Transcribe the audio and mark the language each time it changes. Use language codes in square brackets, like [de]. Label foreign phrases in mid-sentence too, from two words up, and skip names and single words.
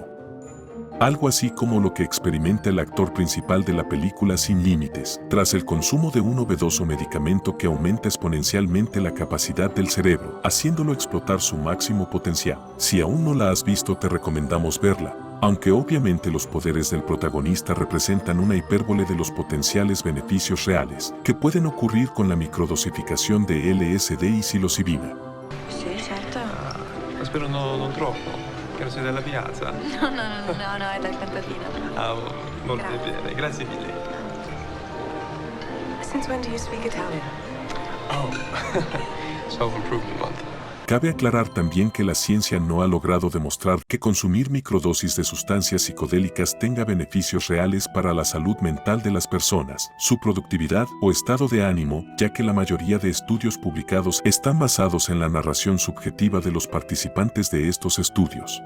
[es] Algo así como lo que experimenta el actor principal de la película Sin Límites, tras el consumo de un novedoso medicamento que aumenta exponencialmente la capacidad del cerebro, haciéndolo explotar su máximo potencial. Si aún no la has visto, te recomendamos verla, aunque obviamente los poderes del protagonista representan una hipérbole de los potenciales beneficios reales que pueden ocurrir con la microdosificación de LSD y psilocibina. [it] Sì, certo. Spero non troppo. Che non sei della piazza. No, è dal contadino. Ah, molto bene, grazie mille. [en] Since when do you speak Italian? Oh, Self-Improvement Month. [es] Cabe aclarar también que la ciencia no ha logrado demostrar que consumir microdosis de sustancias psicodélicas tenga beneficios reales para la salud mental de las personas, su productividad o estado de ánimo, ya que la mayoría de estudios publicados están basados en la narración subjetiva de los participantes de estos estudios.